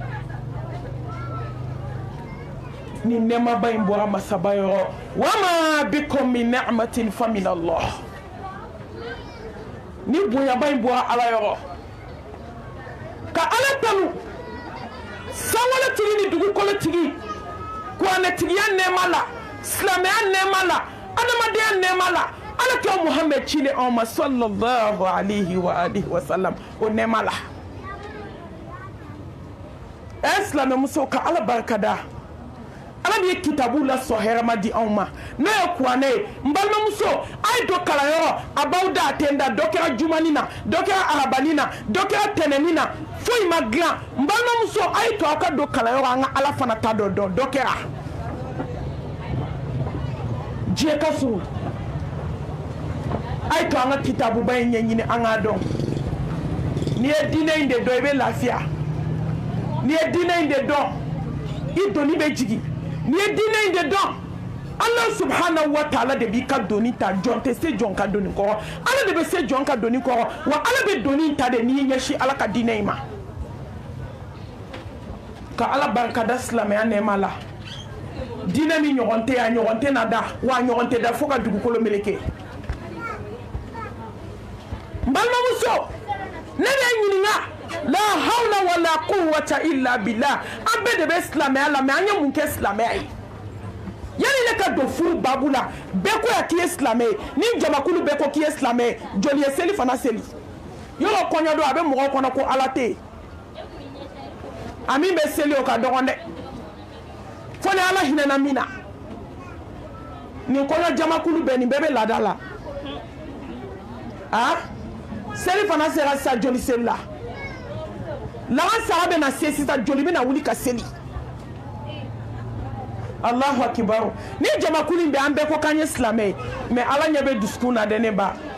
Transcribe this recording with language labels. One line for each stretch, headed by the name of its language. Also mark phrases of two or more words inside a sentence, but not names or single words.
Bambara: ni nɛɛmaba in bɔra masaba yɔrɔ
Arabic: وما بكم من نعمة فمن الله
Bambara: ni bonyaba in bɔra ala yɔrɔ ka ala tanu sanwalotigi ni dugukolotigi kuranɛtigiya nɛɛma la silamɛya nɛɛma la adamadenya nɛɛma la ala kɛ Muhammad cile anw ma
Arabic: صلى الله عليه وآله وسلم
Bambara: o nɛɛma la silamɛmuso ka ala barika da ala de ye kitabu la sɔn hɛrɛma di anw ma n'o ye kuranɛ ye n balimamuso a ye don kalanyɔrɔ a b'aw da a tɛ n da dɔ kɛra jumani na dɔ kɛra arabani na dɔ kɛra tɛnɛni na foyi ma dilan n balimamuso a ye to aw ka don kalanyɔrɔ an ka ala fana ta dɔ dɔn dɔ kɛra diɲɛ ka surun a ye to an ka kitabuba in ɲɛɲini an k'a dɔn n'i ye diinɛ in de dɔn i bɛ lafiya n'i ye diinɛ in de dɔn i doni bɛ jigin n'i ye diinɛ in de dɔn
Arabic: الله سبحانه وتعالى
Bambara: de b'i ka doni ta jɔn tɛ se jɔn ka doni kɔrɔ Allah de bɛ se jɔn ka doni kɔrɔ wa Allah bɛ doni ta de n'i ɲɛsin Allah ka diinɛ in ma ka Allah barikada silamɛya nɛɛma la diinɛ min ɲɔgɔn tɛ yan ɲɔgɔn tɛ na da wa ɲɔgɔn tɛ da fo ka dugukolo meleke n balimamuso ne bɛ ɲininka la
Arabic: حول ولا قوة إلا بالله
Bambara: an bɛɛ de bɛ silamɛya la mais an ye mun kɛ silamɛya ye yani ne ka don furu babu la bɛɛ ko ya k'i ye silamɛ ye ni jamakulu bɛɛ ko k'i ye silamɛ ye joli ye seli fana seli yɔrɔ kɔɲɔ don a bɛ mɔgɔw kɔnɔ ko ala tɛ yen a min bɛ seli o ka dɔgɔn dɛ fo ni ala hinɛna min na nin kɔɲɔ jamakulu bɛɛ nin bɛɛ bɛ laada la seli fana sera sisan joli seli la laban sara bɛ na se sisan joli bɛ na wuli ka seli
Arabic: الله أكبر
Bambara: ni jamakulu bɛ an bɛɛ ko k'an ye silamɛ ye mais ala ɲɛ bɛ dusukun na dɛ ne ba